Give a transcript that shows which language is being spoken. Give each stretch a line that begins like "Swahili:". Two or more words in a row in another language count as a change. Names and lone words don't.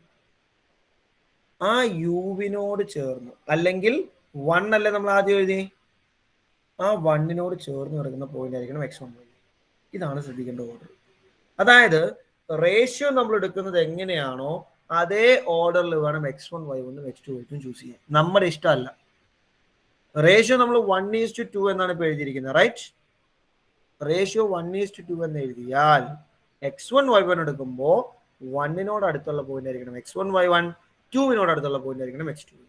Malayalam: ആ യുവിനോട് ചേർന്ന്, അല്ലെങ്കിൽ 1 അല്ലേ നമ്മൾ ആദ്യം എഴുതി, ആ 1നോട് ചേർന്ന് കിടക്കുന്ന പോയിന്റ് ആയിരിക്കണം x1 y1. ഇതാണ് ശ്രദ്ധിക്കേണ്ട ഓർഡർ. അതായത് റേഷ്യോ നമ്മൾ എടുക്കുന്നത് എങ്ങനെയാണോ അതേ ഓർഡറിൽ വേണം x1 y1 x2 y2 ചൂസ് ചെയ്യാൻ. നമ്മുടെ ഇഷ്ടമല്ല. റേഷ്യോ നമ്മൾ 1:2 എന്നാണ് ഇപ്പൊ എഴുതിയിരിക്കുന്നത്, റൈറ്റ്? റേഷ്യോ 1:2 എന്ന് എഴുതിയാൽ x1 y1 എടുക്കുമ്പോൾ 1നോട് അടുത്തുള്ള പോയിന്റ് ആയിരിക്കണം x1 y1, 2നോട് അടുത്തുള്ള പോയിന്റ് ആയിരിക്കണം x2 y2.